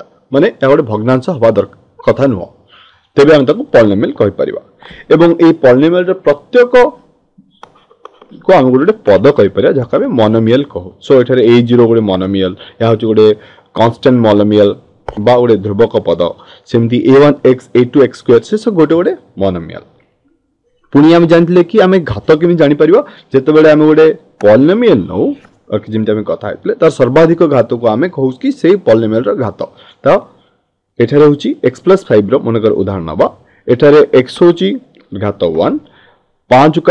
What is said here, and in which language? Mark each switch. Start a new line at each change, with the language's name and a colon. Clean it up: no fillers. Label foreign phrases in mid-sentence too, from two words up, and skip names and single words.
Odia: ମାନେ ୟା ଗୋଟେ ଭଗ୍ନାଂଶ ହବା ଦରକାର କଥା ନୋ ତେବେ ହମ ତାକୁ ପଲିନୋମିଆଲ କହି ପାରିବା ଏବଂ ଏ ପଲିନୋମିଆଲ ରେ ପ୍ରତ୍ୟେକ କୁ ହମ ଗୋଟେ ପଦ କହି ପାରିଆ ଯାକୁ ହମ ମୋନୋମିଆଲ କହୁ ସୋ ଏଠାରେ a0 ଗୋଟେ ମୋନୋମିଆଲ ୟା ହେଉଛି ଗୋଟେ
English: constant monomial
Odia: ବା ଗୋଟେ ଧ୍ରୁବକ ପଦ ସେମିତି a1x a2x ସ୍କୋୟାର ସେ ସବୁ ଗୋଟେ ଗୋଟେ ମୋନୋମିଆଲ ପୁଣି ହମ ଜାଣିଥିଲେ କି ହମେ ଘାତ କେମିତି ଜାଣି ପାରିବା ଯେତେ ବେଳେ ହମ ଗୋଟେ ପଲିନୋମିଆଲ ନୋ ଯେମିତି ହମ କଥା ହେଉଥିଲେ ତାର ସର୍ବାଧିକ ଘାତ କୁ ହମେ କହୁ କି ସେହି ପଲିନୋମିଆଲ ର ଘାତ ତ ଏଠାରେ ହେଉଛି x + 5 ର ମନେକର ଉଦାହରଣ ନେବା ଏଠାରେ x ହେଉଛି ଘାତ 1 5 କୁ